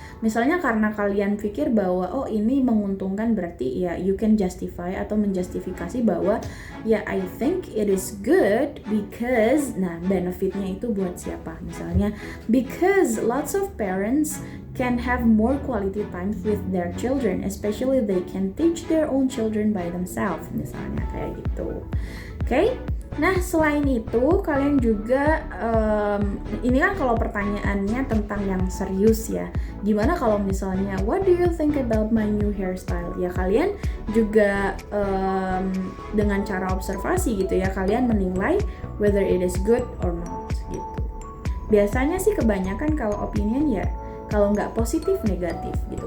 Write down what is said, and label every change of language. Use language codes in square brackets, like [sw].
[id] Misalnya karena kalian pikir bahwa ini menguntungkan, berarti ya [en] you can justify [id] atau menjustifikasi bahwa ya [en] I think it is good because, [id] nah benefitnya itu buat siapa? [en] Misalnya because lots of parents can have more quality time with their children, especially they can teach their own children by themselves, [id] misalnya kayak gitu. [en] Okay? [id] Nah, selain itu kalian juga ini kan kalau pertanyaannya tentang yang serius ya. Gimana kalau misalnya [en] what do you think about my new hairstyle? [id] Ya kalian juga dengan cara observasi gitu ya, kalian menilai [en] whether it is good or not [id] gitu. Biasanya sih kebanyakan kalau opinion ya kalau nggak positif negatif gitu.